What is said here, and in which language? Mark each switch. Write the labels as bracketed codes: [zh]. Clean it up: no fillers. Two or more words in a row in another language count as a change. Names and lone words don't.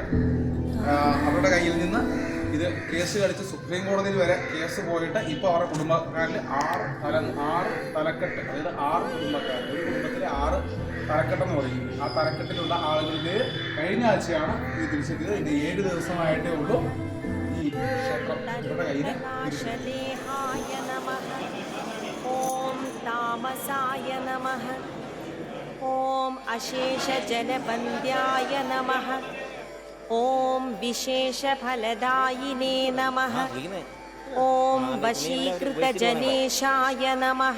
[ml] അവരുടെ കയ്യിൽ നിന്ന് ഇത് കേസ് കളിച്ച് സുപ്രീം കോടതിയിൽ വരെ കേസ് പോയിട്ട് ഇപ്പോൾ അവരുടെ കുടുംബക്കാരിൽ 6 തലക്കെട്ട്, അതായത് 6 കുടുംബക്കാർ, ഒരു കുടുംബത്തിൽ 6 തലക്കെട്ടെന്ന് പറയും. ആ തലക്കെട്ടിലുള്ള ആളുകളിൽ കഴിഞ്ഞ ആഴ്ചയാണ് ഇത് തിരിച്ചെത്തിയത്. ഇത് 7 ദിവസമായിട്ടേ ഉള്ളൂ ഈ ക്ഷേത്രം ഇവരുടെ കയ്യിൽ തിരിച്ചെത്തിയത്. [sa] ॐ तामसाय नमः। ॐ अशेषजलवन्द्याय नमः। ॐ विशेषफलदायिने नमः। ॐ वशीकृतजनेशाय नमः।